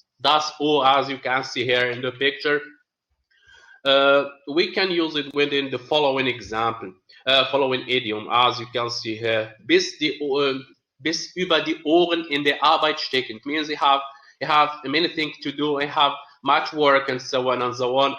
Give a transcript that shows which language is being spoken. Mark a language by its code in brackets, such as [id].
[de] Das Ohr, [en] as you can see here in the picture. We can use it within the following example, following idiom, as you can see here. [de] Bis über die Ohren in der Arbeit stecken. [en] It means you have many things to do, you have much work, and so on and so on.